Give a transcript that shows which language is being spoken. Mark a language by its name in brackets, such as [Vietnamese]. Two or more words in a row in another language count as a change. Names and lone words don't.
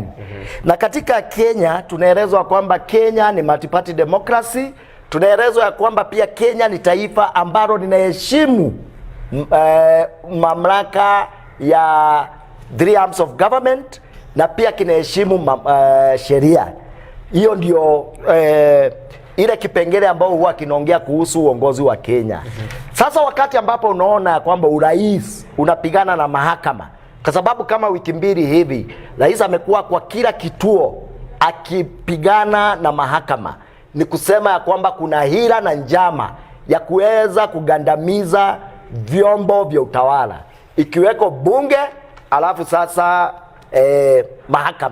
[Swahili] Na katika Kenya tunaelezwa kwamba Kenya ni [English] multi-party democracy. [Swahili] Tunaelezwa ya kwamba pia Kenya ni taifa ambalo linaheshimu mamlaka ya 3 [English] arms of government, [Swahili] na pia kinaheshimu sheria. Hiyo ndio ile kipengele ambao huwa kinaongea kuhusu uongozi wa Kenya. Sasa wakati ambapo unaona kwamba urais unapigana na mahakama, kwa sababu kama wiki mbili hivi rais amekuwa kwa kila kituo akipigana na mahakama, ni kusema ya kwamba kuna hila na njama ya kuweza kugandamiza vyombo vya utawala, ikiweko bunge, alafu sasa mahakama.